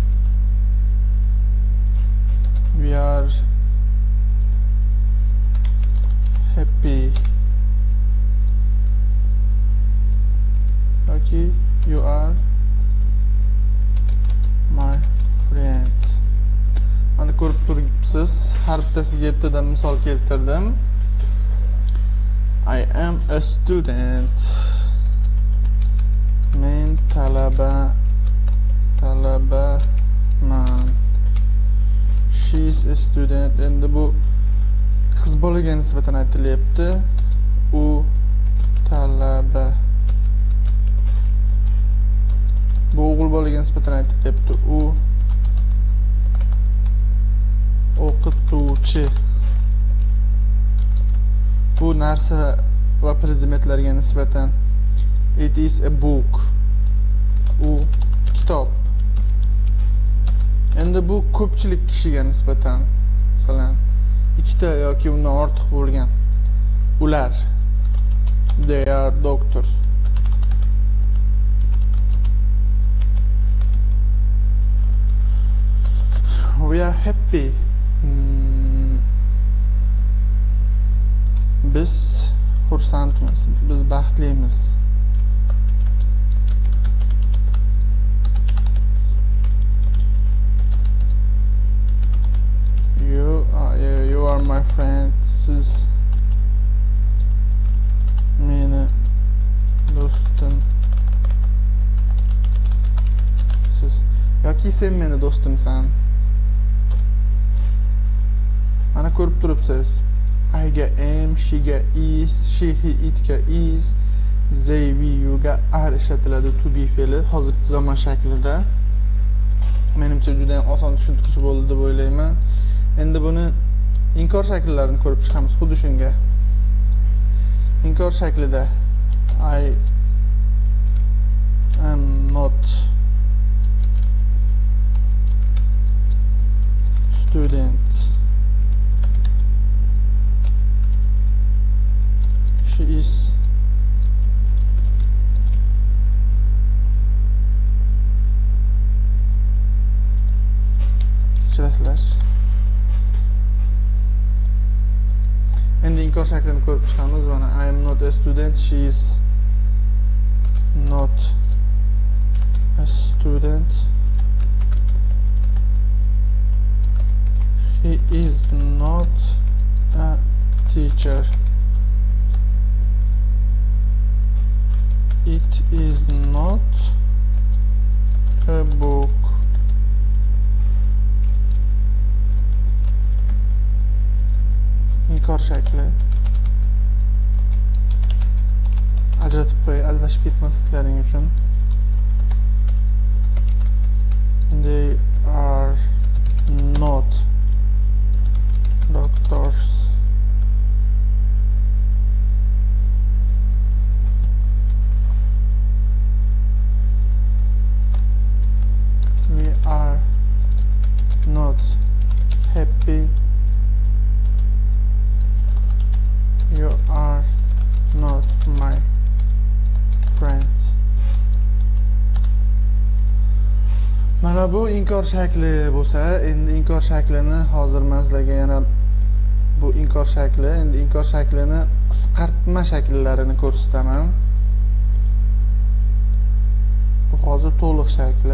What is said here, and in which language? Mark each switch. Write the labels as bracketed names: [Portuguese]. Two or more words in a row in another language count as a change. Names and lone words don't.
[English] We are happy. Okay, you are my friend. [Uzbek] Mana ko'rib turibsiz, har bittasiga bittadan misol keltirdim. [English] I am a student. [Uzbek] Men talabaman. [English] She is a student. [Uzbek] Endi bu qiz bolaga nisbatan aytilyapti. U talaba. Bu o'g'il bolaga nisbatan aytilyapti. U o'qituvchi. Bu narsa va predmetlarga nisbatan [English] it is a book. [Uzbek] U kitob. Endi bu ko'pchilik kishiga nisbatan, masalan, ikkita yoki undan ortiq bo'lgan ular. [English] They are doctors. We are happy. [Uzbek] Biz xursandmiz, biz baxtlimiz. [English] You are my friend. [Uzbek] Siz meni do'stimsiz yoki sen meni do'stimsan. Mana ko'rib turibsiz. I ga am, she ga is, [English] she, he, it [Uzbek] ga is, [English] they, we, you [Uzbek] ga are ishlatiladi [English] to be [Uzbek] fe'li hozirgi zamon shaklida. Menimcha juda ham oson tushuntirish bo'ldi deb o'ylayman. Endi buni inkor shakllarini ko'rib chiqamiz. Xuddi shunga. Inkor shaklida [English] I am not student. She is kechirasizlar. [Uzbek] Endi inkor shaklini ko'rib chiqamiz. [English] Mana I am not a student, she is not a student, he is not a teacher, it is not a book. [Uzbek] Inkor shakli. Ajratib qo'y, adashib ketmasliklaring uchun. [English] They are not doctors. We are not happy. You are not my friend. [Uzbek] Mana bu inkor shakli bo'lsa, endi inkor shaklini hozir men sizlarga yana bu inkor shakli, endi inkor shaklini qisqartma shakllarini ko'rsataman. Bu hozir to'liq shakli.